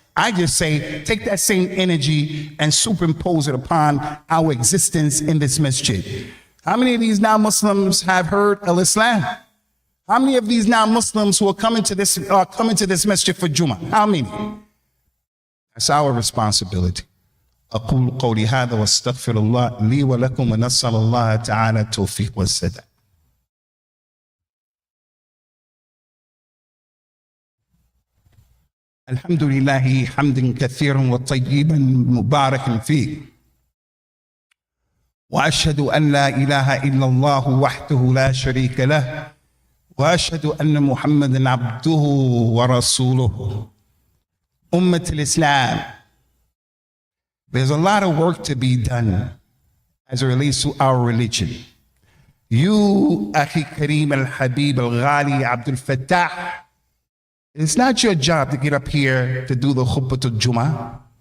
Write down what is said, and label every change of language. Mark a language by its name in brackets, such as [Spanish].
[English] I just say, take that same energy and superimpose it upon our existence in this masjid. How many of these non-Muslims have heard al-Islam? How many of these non-Muslims who are coming to this masjid for Jummah? How many? That's our responsibility. [Arabic] أقول قولي هذا واستغفر الله لي ولكم ونسأل الله تعالى التوفيق والسداد. الحمد لله حمدا كثيرا وطيبا مباركا فيه وأشهد أن لا إله إلا الله وحده لا شريك له وأشهد أن محمدا عبده ورسوله. أمة الإسلام, [English] there's a lot of work to be done as it relates to our religion. You, Akhi Kareem al-Habib al-Ghali Abdul Fattah, it's not your job to get up here to do the khutbah to Jummah.